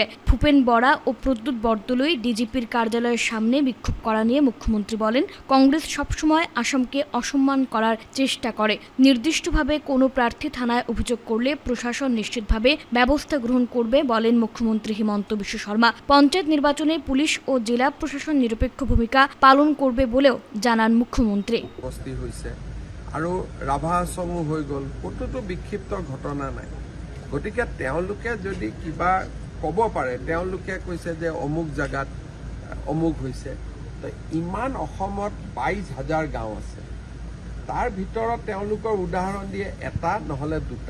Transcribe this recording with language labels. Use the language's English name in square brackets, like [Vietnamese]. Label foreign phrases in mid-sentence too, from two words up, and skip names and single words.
[Bangla] ভূপেন বরা ও প্রদ্যুৎ বরদলৈ ডিজিপির কার্যালয়ের সামনে বিক্ষোভ করা নিয়ে মুখ্যমন্ত্রী বলেন, কংগ্রেস সবসময় আসামকে অসম্মান করার চেষ্টা করে। নির্দিষ্টভাবে কোনো প্রার্থী থানায় অভিযোগ করলে প্রশাসন নিশ্চিতভাবে ব্যবস্থা গ্রহণ করবে বলেন মুখ্যমন্ত্রী হিমন্ত বিশ্ব শর্মা। পঞ্চায়েত নির্বাচনে পুলিশ ও জেলা প্রশাসন নিরপেক্ষ ভূমিকা পালন করবে বলেও জানান মুখ্যমন্ত্রী। [Assamese] আৰু ৰাভা সমূহ হৈ গ'ল, ক'তোতো বিক্ষিপ্ত ঘটনা নাই। গতিকে তেওঁলোকে যদি কিবা ক'ব পাৰে, তেওঁলোকে কৈছে যে অমুক জাগাত অমুক হৈছে, তো ইমান অসমত 22,000 গাঁও আছে, তাৰ ভিতৰত তেওঁলোকৰ উদাহৰণ দিয়ে এটা নহ'লে দুটা।